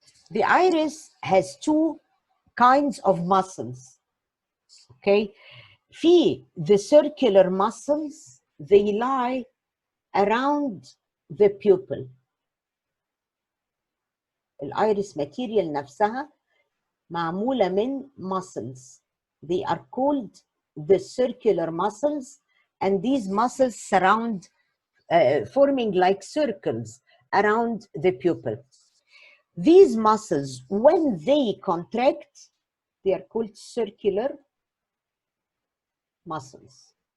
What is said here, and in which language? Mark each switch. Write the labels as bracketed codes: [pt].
[en] The iris has two kinds of muscles. Okay, the circular muscles, they lie around the pupil. [ar] الايرس ماتيريال نفسها معمولة من muscles. [en] They are called the circular muscles, and these muscles surround, forming like circles around the pupil. These muscles, when they contract, they are called circular muscles.